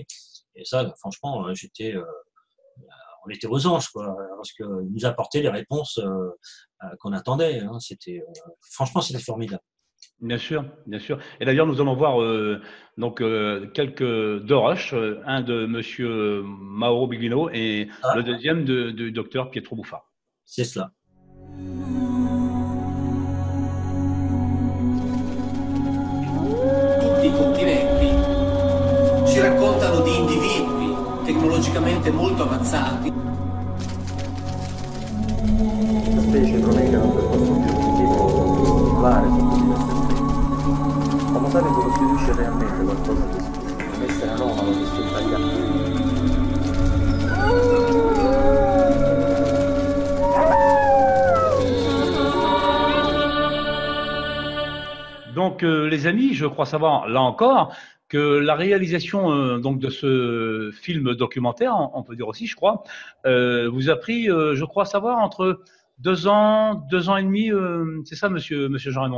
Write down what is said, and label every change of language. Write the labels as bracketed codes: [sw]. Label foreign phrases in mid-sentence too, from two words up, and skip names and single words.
[fr] Et ça, franchement, on était aux anges, quoi, parce qu'il nous apportait les réponses qu'on attendait, hein. Franchement, c'était formidable. Bien sûr, bien sûr. Et d'ailleurs, nous allons voir donc deux rushs, un de monsieur Mauro Biglino et Ah, le deuxième du docteur Pietro Buffa. c'est cela. [it] Tutti i continenti ci raccontano di individui tecnologicamente molto avanzati. Questa specie provenga da un percorso evolutivo singolare sotto diversi aspetti. Homo sapiens costituisce realmente qualcosa di esclusivo, un essere anomalo rispetto agli altri. [fr] Donc, les amis, je crois savoir, là encore, que la réalisation donc de ce film documentaire, on peut dire aussi, je crois, vous a pris, je crois savoir, entre 2 ans et demi, c'est ça, monsieur Jean-Raymond?